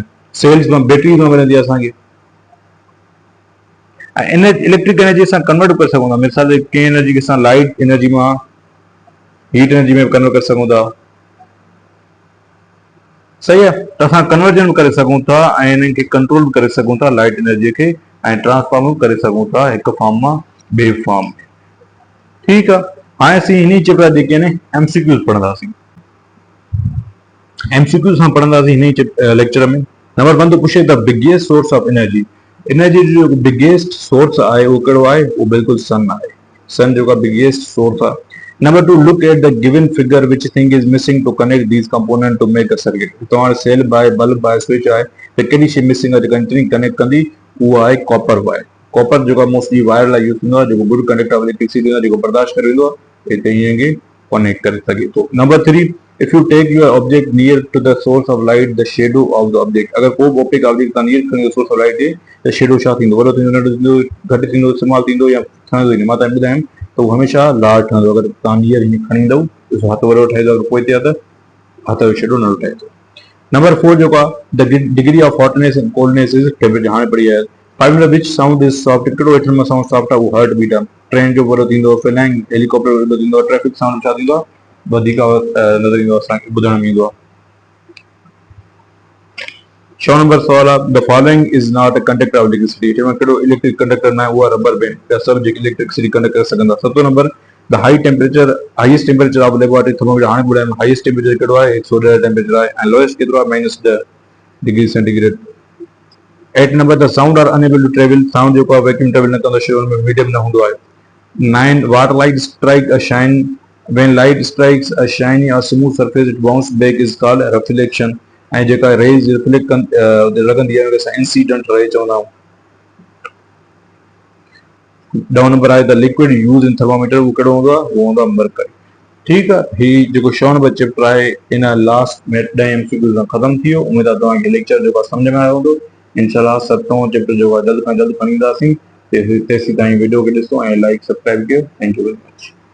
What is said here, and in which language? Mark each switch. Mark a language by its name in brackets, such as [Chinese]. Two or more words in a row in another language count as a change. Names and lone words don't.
[Sindhi] सेल्स मां बैटरी मां मिलंदी आहे असांखे। ऐं [English] electric energy [Sindhi] असां कन्वर्ट करे सघूं था, मिसाल कंहिं एनर्जी खे असां [English] light energy [Sindhi] मां [English] heat energy [Sindhi] में कन्वर्ट करे सघूं था, सही आहे। त असां कन्वर्जन करे सघूं था ऐं इन्हनि खे कंट्रोल बि करे सघूं था [English] light energy [Sindhi] खे, ऐं ट्रांसफॉर्म करे सघूं था हिकु फॉर्म मां ॿिए फॉर्म में, ठीकु आहे। हाणे असीं हिन चैप्टर जेके आहिनि एमसीक्यूज़ पढ़ंदासीं, एमसीक्यूज़ सां पढ़ंदासीं हिन लेक्चर में। नंबर 1 तो पुछे [English] the biggest source of energy, [Sindhi] एनर्जी जो [English] biggest source [Sindhi] आहे वो कहिड़ो आहे, वो बिल्कुलु सन आहे। सन जेको [English] biggest source [Sindhi] आहे। नंबर 2, [English] look at the given figure which thing is missing to connect these component to make a circuit. [Sindhi] तव्हां सेल बाय बल्ब बाय स्विच आहे त कहिड़ी शइ मिसिंग आहे जेका कनेक्ट कंदी, उहा आहे [English] copper wire. [Sindhi] कॉपर जेको [English] mostly wire [Sindhi] लाइ यूज़ थींदो आहे, जेको [English] good conductor of electricity [Sindhi] आहे, जेको बर्दाश्त करे वेंदो आहे, हिते ईअं खे कनेक्ट करे सघे थो। नंबर 3, [English] if you take your object near to the source of light, the shadow of the object, [Sindhi] अगर को बि [English] optic object [Sindhi] तव्हां नियर खणी [English] source of light [Sindhi] जे त शेडो छा थींदो, वॾो थींदो, नंढो थींदो, घटि थींदो, इस्तेमालु थींदो या ठहंदो ई न। मां तव्हांखे ॿुधायां त उहो हमेशह लार्ज ठहंदो। अगर तव्हां नियर हीअं खणी ईंदव त हथ वॾो ठहे थो, अगरि पोइ ते आहे त हथ जो शेडो नंढो ठहे थो। नंबर 4 जेको आहे, [English] the degree of hotness and coldness is temperature. [Sindhi] हाणे पढ़ी आहे, [English] find which sound is soft, [Sindhi] कहिड़ो हेठि में [English] sound soft [Sindhi] आहे, उहो [English] heart beat [Sindhi] आहे। ट्रेन जो वॾो थींदो, [English] flying helicopter [Sindhi] वॾो थींदो, [English] traffic sound [Sindhi] छा थींदो आहे, वधीक नज़र ईंदो आहे, असांखे ॿुधण में ईंदो आहे। 6 नंबर सवाल आहे, [English] the following is not a conductor of electricity. [Sindhi] कहिड़ो [English] electric conductor [Sindhi] न आहे, उहा [English] rubber band [Sindhi] या सभु जेके [English] electricity conduct [Sindhi] करे सघंदा। [English] 7 नंबर, the highest temperature of laboratory thermometer. [Sindhi] हाणे ॿुधायो [English] highest temperature [Sindhi] कहिड़ो आहे, 110 टेम्परेचर आहे, ऐं लोएस्ट केतिरो आहे, -10 [English] degree centigrade. 8 नंबर, the sound are unable to travel. [Sindhi] साउंड जेको आहे [English] vacuum travel [Sindhi] न कंदो, शोर में मीडियम न हूंदो आहे। [English] 9, what light strike a shine, when light strikes a shiny or smooth surface it bounce back is called reflection। [Sindhi] ऐं जेका रेज रिफ्लेक्ट लॻंदी आहे उनखे असां [English] incident ray [Sindhi] चवंदा आहियूं। 10 नंबर आहे, [English] the liquid use in thermometer, [Sindhi] उहो कहिड़ो हूंदो आहे, उहो हूंदो आहे मरकरी। ठीकु आहे, ही जेको 6 नंबर चैप्टर आहे इन लास्ट में 10 MCQ सां ख़तमु थी वियो। उमेद आहे तव्हांखे लेक्चर जेको आहे सम्झ में आयो हूंदो। इंशाल्लाह 7वां चैप्टर जेको आहे जल्द खां जल्द खणी ईंदासीं। तेसीं ताईं वीडियो खे ॾिसो ऐं [English] like subscribe [Sindhi] कयो। [English] thank you very much.